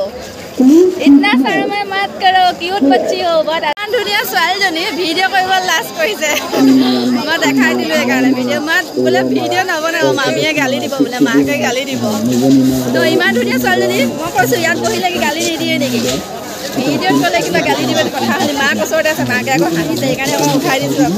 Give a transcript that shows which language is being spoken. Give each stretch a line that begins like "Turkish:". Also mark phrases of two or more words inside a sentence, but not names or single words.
Hindi: इतना शर्म मत करो, क्यूट बच्ची हो।
Assamese: বহুত ধুনীয়া ছোৱালীজনী ভিডিঅ' কৰিব লাজ কৰিছে। মই দেখাই দিলোঁ এইকাৰণে ভিডিঅ' মাত বোলে ভিডিঅ' নবনাব, মামীয়ে গালি দিব বোলে, মাকে গালি দিব। তো ইমান ধুনীয়া ছোৱালীজনী মই কৈছোঁ ইয়াত বহিলে কি গালি নিদিয়ে নেকি? ভিডিঅ'ত গ'লে কিবা গালি দিব কথা শুনি মাক ওচৰতে আছে, মাকে আকৌ হাঁহিছে, সেইকাৰণে মই উঠাই দিছোঁ আকৌ।